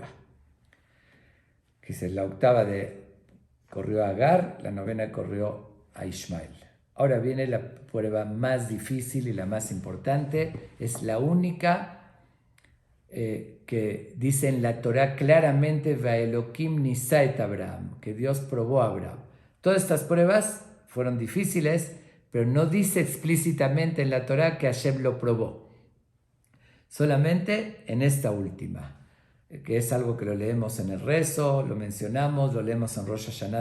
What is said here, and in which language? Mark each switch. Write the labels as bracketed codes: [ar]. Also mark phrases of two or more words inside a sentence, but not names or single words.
[es] Que es la 8ª corrió a Agar, la 9ª corrió a Ismael. Ahora viene la prueba más difícil y la más importante. Es la única que dice en la Torá claramente, [he] והאלקים נסה את אברהם, [es] que Dios probó a Abraham. Todas estas pruebas fueron difíciles, pero no dice explícitamente en la Torá que Hashem lo probó. Solamente en esta última, que es algo que lo leemos en el rezo, lo mencionamos, lo leemos en Rosh Hashanah